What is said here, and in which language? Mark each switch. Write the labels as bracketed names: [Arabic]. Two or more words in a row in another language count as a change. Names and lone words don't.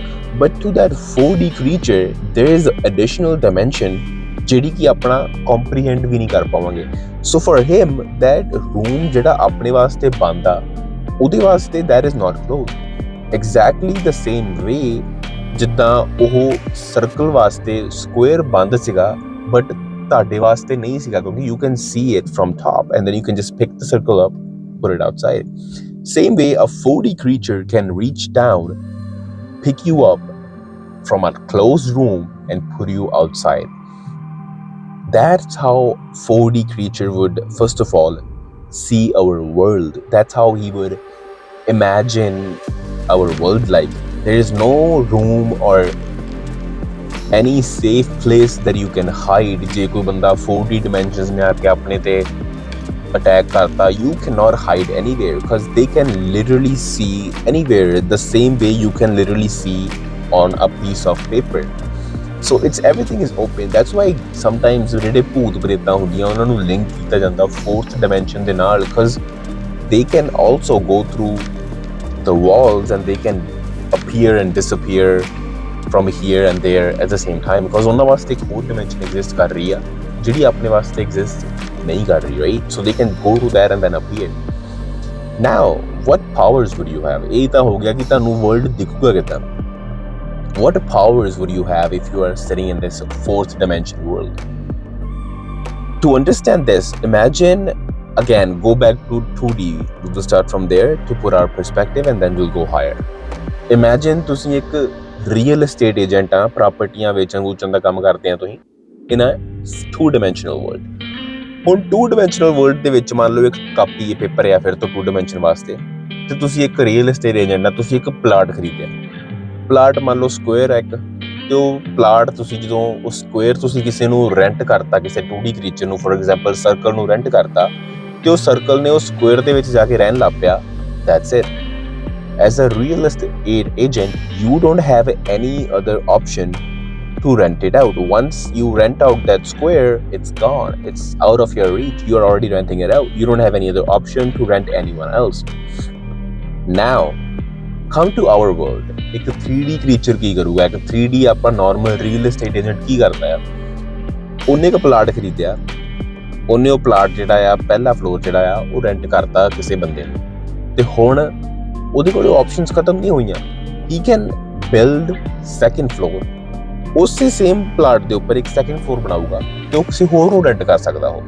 [English] But to that 4D creature, there is additional dimension [Punjabi] ਜਿਹੜੀ ਕਿ ਆਪਣਾ comprehend ਵੀ ਨਹੀਂ ਕਰ ਪਾਵਾਂਗੇ। [English] So for him, that room [Punjabi] ਜਿਹੜਾ ਆਪਣੇ ਵਾਸਤੇ ਬੰਦ ਆ, ਉਹਦੇ ਵਾਸਤੇ [English] that is not closed. Exactly the same way [Punjabi] ਜਿੱਦਾਂ ਉਹ ਸਰਕਲ ਵਾਸਤੇ ਸਕੁਅਰ ਬੰਦ ਸੀਗਾ ਬਟ ਤੁਹਾਡੇ ਵਾਸਤੇ ਨਹੀਂ ਸੀਗਾ, ਕਿਉਂਕਿ [English] you can see it from top and then you can just pick the circle up, put it outside. Same way a 4D creature can reach down, pick you up from a closed room and put you outside. That's how 4D creature would first of all see our world. That's how he would imagine our world. Like there is no room or any safe place that you can hide. [Punjabi] ਜੇ ਕੋਈ ਬੰਦਾ 4D dimensions ਨੇ ਆ ਕੇ ਆਪਣੇ ਤੇ attack ਕਰਤਾ, [English] you cannot hide anywhere because they can literally see anywhere the same way you can literally see on a piece of paper. So it's everything is open. That's why sometimes [Punjabi] ਜਿਹੜੇ ਭੂਤ ਪ੍ਰੇਤਾਂ ਹੁੰਦੀਆਂ ਉਹਨਾਂ ਨੂੰ ਲਿੰਕ ਕੀਤਾ ਜਾਂਦਾ 4th dimension ਦੇ ਨਾਲ, [English] because they can also go through the walls and they can appear and disappear from here and there at the same time, because [Punjabi] ਉਹਨਾਂ ਵਾਸਤੇ ਇੱਕ ਹੋਰ [English] dimension exist [Punjabi] ਕਰ ਰਹੀ ਆ ਜਿਹੜੀ ਆਪਣੇ ਵਾਸਤੇ exist ਨਹੀਂ ਕਰ ਰਹੀ, [English] right? So they can go to that and then appear. Now what powers would you have? [Punjabi] ਇਹ ਤਾਂ ਹੋ ਗਿਆ ਕਿ ਤੁਹਾਨੂੰ world ਦਿਖੂਗਾ ਕਿੱਦਾਂ। [English] What powers would you have if you are sitting in this 4th dimension world? To understand this, imagine again, go back to 2D. We will start from there to put our perspective and then we'll go higher. [Punjabi] Imagine ਤੁਸੀਂ ਇੱਕ [English] real estate agent [Punjabi] ਆ, ਪ੍ਰਾਪਰਟੀਆਂ ਵੇਚਣ ਦਾ ਕੰਮ ਕਰਦੇ ਆ ਤੁਸੀਂ [English] in a 2-dimensional world. [Punjabi] ਹੁਣ [English] 2-dimensional world [Punjabi] ਦੇ ਵਿੱਚ ਮੰਨ ਲਓ ਇੱਕ [English] copy paper [Punjabi] ਆ ਫਿਰ ਤੋਂ 2-dimension ਵਾਸਤੇ, ਤੇ ਤੁਸੀਂ ਇੱਕ [English] real estate agent [Punjabi] ਆ, ਤੁਸੀਂ ਇੱਕ ਪਲਾਟ ਖਰੀਦਿਆ। ਪਲਾਟ ਮੰਨ ਲਓ ਸਕੁਅਰ ਹੈ ਇੱਕ, ਤੇ ਉਹ ਪਲਾਟ ਤੁਸੀਂ ਜਦੋਂ ਉਹ ਸਕੁਅਰ ਤੁਸੀਂ ਕਿਸੇ ਨੂੰ ਰੈਂਟ ਕਰਤਾ, ਕਿਸੇ 2D ਕ੍ਰੀਚਰ ਨੂੰ, [English] for example circle [Punjabi] ਨੂੰ ਰੈਂਟ ਕਰਤਾ, ਤੇ ਉਹ ਸਰਕਲ ਨੇ ਉਹ ਸਕੁਅਰ ਦੇ ਵਿੱਚ ਜਾ ਕੇ ਰਹਿਣ ਲੱਗ ਪਿਆ। [English] That's it. As a real estate agent, you don't have any other option to rent it out. Once you rent out that square, it's gone. It's out of your reach. You're already renting it out. You don't have any other option to rent anyone else. Now, come to our world. एक 3D creature [Punjabi] ਕੀ ਕਰੂਗਾ? ਇੱਕ 3D ਆਪਾਂ [English] normal real estate agent [Punjabi] ਕੀ ਕਰਦਾ ਆ? ਉਹਨੇ ਇੱਕ ਪਲਾਟ ਖਰੀਦਿਆ, ਉਹਨੇ ਉਹ ਪਲਾਟ ਜਿਹੜਾ ਆ ਪਹਿਲਾ ਫਲੋਰ ਜਿਹੜਾ ਆ ਉਹ ਰੈਂਟ ਕਰਤਾ ਕਿਸੇ ਬੰਦੇ ਨੂੰ, ਤੇ ਹੁਣ ਉਹਦੇ ਕੋਲ ਆਪਸ਼ਨਸ ਖਤਮ ਨਹੀਂ ਹੋਈਆਂ। [English] He can build second floor, [Punjabi] ਉਸੇ [English] same plot [Punjabi] ਦੇ ਉੱਪਰ ਇੱਕ [English] second floor [Punjabi] ਬਣਾਊਗਾ ਤੇ ਉਹ ਕਿਸੇ ਹੋਰ ਨੂੰ ਰੈਂਟ ਕਰ ਸਕਦਾ ਹੋ।